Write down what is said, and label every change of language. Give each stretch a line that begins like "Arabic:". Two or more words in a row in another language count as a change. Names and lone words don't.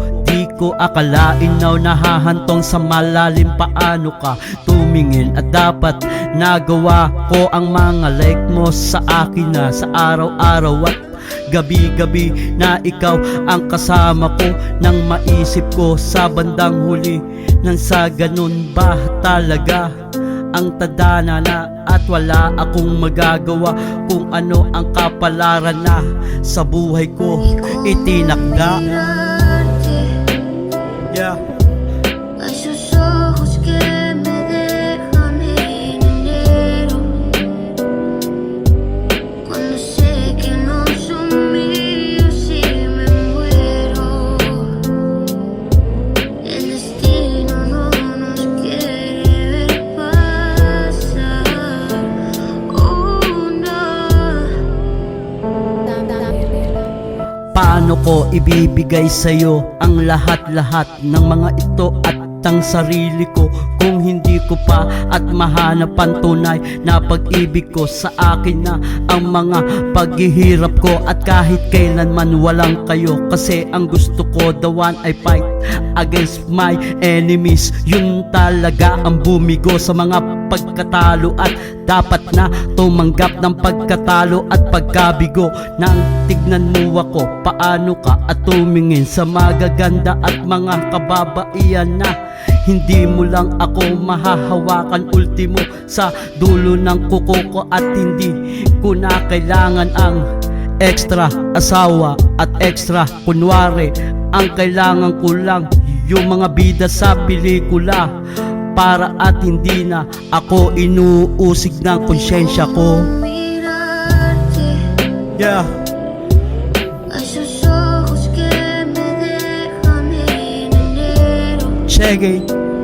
Filipino: Di ko akalain na nahahantong sa malalim paano ka tumingin at dapat nagawa ko ang mga like mo sa akin na sa araw-araw at gabi-gabi na ikaw ang kasama ko nang maisip ko sa bandang huli nang sa ganun ba talaga ang tadhana na at wala akong magagawa kung ano ang kapalaran na sa buhay ko itinakda.
English: Yeah.
Spanish: A esos ojos que me dejan en enero, cuando sé que no son míos y me muero. El destino no nos quiere ver pasar.
English: Oh no.
Filipino: Paano ko ibibigay sa'yo ang lahat-lahat ng mga ito at ang sarili ko kung hindi ko pa at mahanap ang tunay na pag-ibig ko sa akin na ang mga paghihirap ko at kahit kailanman walang kayo kasi ang gusto ko
English: the one I fight against my enemies.
Filipino: Yun talaga ang bumigo sa mga pagkatalo at dapat na tumanggap ng pagkatalo at pagkabigo nang tignan mo ako paano ka at tumingin sa magaganda at mga kababaihan na hindi mo lang ako mahahawakan ultimo sa dulo ng kuko ko at hindi ko na kailangan ang extra asawa at extra kunwari. Ang kailangan ko lang yung mga bida sa pelikula para at hindi na ako inuusig ng konsyensya ko.
English: Yeah.
Spanish: A esos ojos que me dejan en enero.
English: Check it.